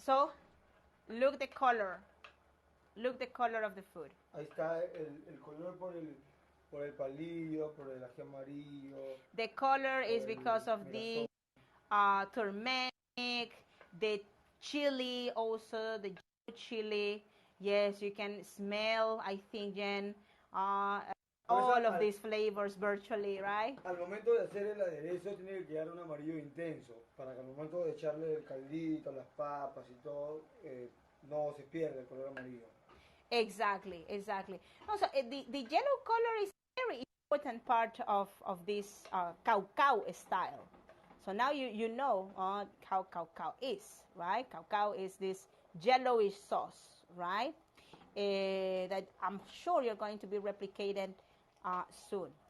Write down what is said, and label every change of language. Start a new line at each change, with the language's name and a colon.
English: So, look the color. Look the color of the food.
Spanish: Ahí está el color por el palillo, por el ají amarillo.
English: The color is because of the turmeric, the chili, also the chili. Yes, you can smell, I think, Jen, all of these flavors virtually, right?
Spanish: Al momento de hacer el aderezo tiene que quedar un amarillo intenso, para que al momento de echarle el caldito, las papas y todo, no se pierda el color amarillo.
English: Exactly, exactly. Also, the yellow color is a very important part of this caucao style. So now you know how caucao is, right? Caucao is this yellowish sauce, right? That I'm sure you're going to be replicated soon.